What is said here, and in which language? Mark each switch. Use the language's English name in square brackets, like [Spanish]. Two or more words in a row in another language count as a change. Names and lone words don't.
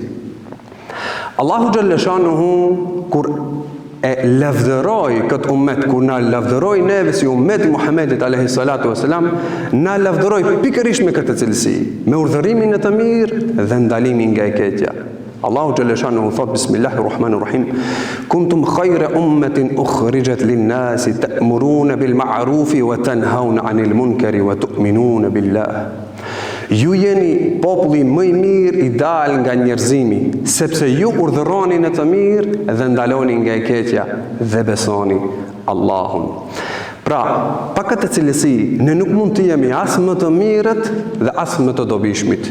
[Albanian] Allahu [Arabic] جل شأنه [Albanian] kur e lavdëroi këtë ummet, kur na lavdëroi neve si ummeti Muhamedit [Arabic] عليه الصلاة والسلام, [Albanian] na lavdëroi pikërisht me këtë cilësi, me urdhërimin në të mirë dhe ndalimin nga e keqja. [Arabic] الله جل شأنه thot: بسم الله الرحمن الرحيم. كنتم خير أمة أخرجت للناس تأمرون بالمعروف وتنهون عن المنكر وتؤمنون بالله. [Albanian] Ju jeni populli më i mirë i dal nga njerëzimi, sepse ju urdhëroni në të mirë dhe ndaloni nga e keqja dhe besoni Allahun. Pra, pa këtë cilësi, ne nuk mund të jemi as më të mirët dhe as më të dobishmit.